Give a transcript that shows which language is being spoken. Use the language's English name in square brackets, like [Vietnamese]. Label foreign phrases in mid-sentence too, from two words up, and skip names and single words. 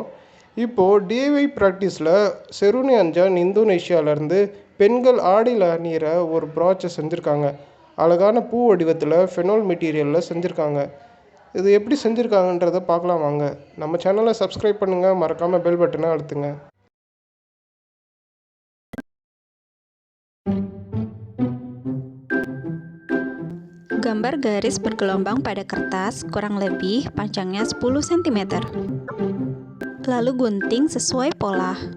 [Tamil] இப்போது [English] DIY practice [Tamil] செருனி அஞ்சான் இந்தோனேஷியாவிலேருந்து பெண்கள் ஆடியில் அணிகிற ஒரு ப்ராச்சை செஞ்சுருக்காங்க. அழகான பூ வடிவத்தில் [English] fenol material [Tamil] செஞ்சுருக்காங்க. இது எப்படி செஞ்சுருக்காங்கன்றதை பார்க்கலாம் வாங்க. நம்ம [English] channel subscribe [Tamil] பண்ணுங்கள், மறக்காமல் [English] bell button [Tamil] அழுத்துங்க. [Indonesian] Gambar garis bergelombang pada kertas kurang lebih panjangnya 10 cm. Lalu gunting sesuai pola.